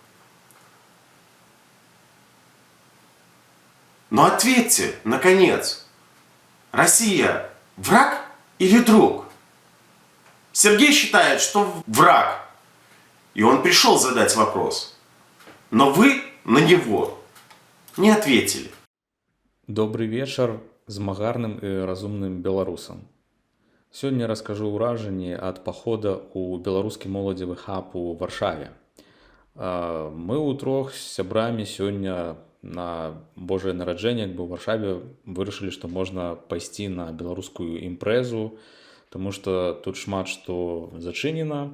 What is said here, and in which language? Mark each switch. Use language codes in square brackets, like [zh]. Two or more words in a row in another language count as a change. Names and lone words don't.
[ru] Но ответьте, наконец, Россия враг или друг? Сергей считает, что враг, и он пришел задать вопрос. Но вы на него не ответили. [be] Добрый вечер змагарным і разумным беларусам. Сёння раскажу ўражанні ад пахода ў беларускі моладзевы хаб у Варшаве. Мы ўтрох з сябрамі сёння на Божае нараджэнне як бы ў Варшаве вырашылі, што можна пайсці на беларускую імпрэзу, таму што тут шмат што зачынена.